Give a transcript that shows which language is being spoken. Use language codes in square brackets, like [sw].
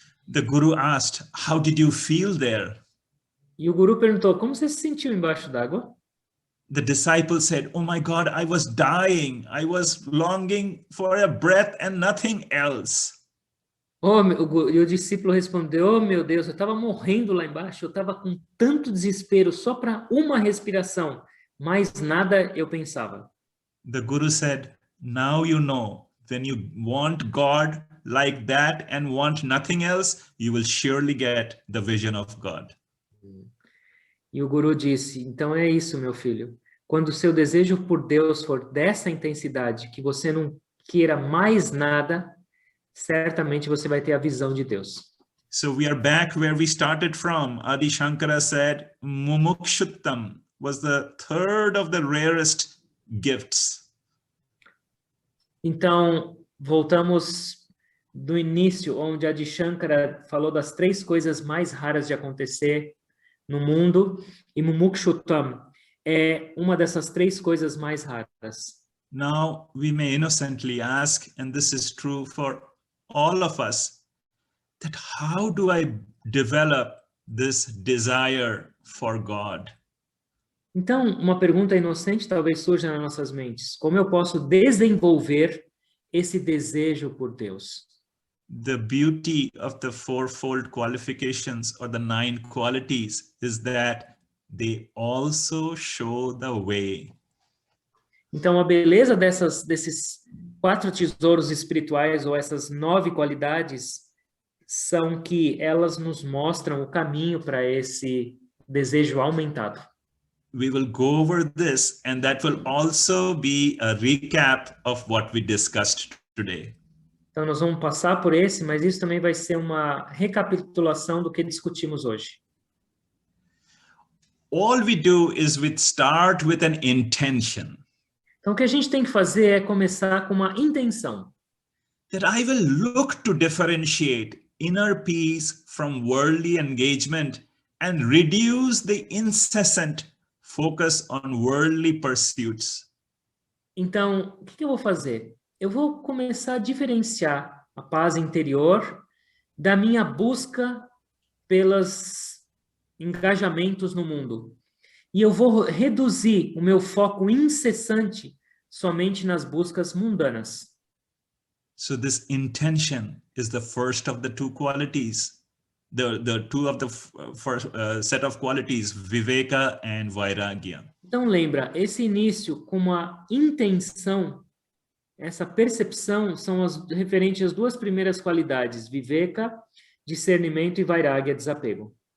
[en] The guru asked, "How did you feel there?" [pt] E o guru perguntou: "Como você se sentiu embaixo d'água?" [en] The disciple said, "Oh my God, I was dying. I was longing for a breath and nothing else." [pt] E o discípulo respondeu: "Oh meu Deus, eu estava morrendo lá embaixo, eu estava com tanto desespero só para uma respiração, mais nada eu pensava." [en] The guru said, "Now you know, when you want God like that and want nothing else, you will surely get the vision of God." [pt] E o guru disse: "Então é isso, meu filho. Quando o seu desejo por Deus for dessa intensidade, que você não queira mais nada, certamente você vai ter a visão de Deus." [en] So we are back where we started from. Adi Shankara said, Mumukshuttam was the third of the rarest gifts. [pt] Então, voltamos do início, onde Adi Shankara falou das 3 coisas mais raras de acontecer no mundo, e Mumukshuttam é uma dessas 3 coisas mais raras. [en] Now we may innocently ask, and this is true for all of us, that how do I develop this desire for God? [pt] Então, uma pergunta inocente talvez surja nas nossas mentes: como eu posso desenvolver esse desejo por Deus? [en] The beauty of the fourfold qualifications or the 9 qualities is that they also show the way. [pt] Então, a beleza desses 4 tesouros espirituais, ou essas 9 qualidades, são que elas nos mostram o caminho para esse desejo aumentado. [en] We will go over this, and that will also be a recap of what we discussed today. [pt] Então, nós vamos passar por esse, mas isso também vai ser uma recapitulação do que discutimos hoje. [en] All we do is we start with an intention. [pt] Então, o que a gente tem que fazer é começar com uma intenção. [en] That I will look to differentiate inner peace from worldly engagement and reduce the incessant focus on worldly pursuits. [pt] Então, o que eu vou fazer? Eu vou começar a diferenciar a paz interior da minha busca pelos engajamentos no mundo. E eu vou reduzir o meu foco incessante somente nas buscas mundanas. [en] So this intention is the first of the two qualities, the two of the first set of qualities, viveka and vairagya. [pt] Então lembra, esse início com uma intenção, essa percepção são as referentes às duas primeiras qualidades, viveka, discernimento, e vairagya, desapego.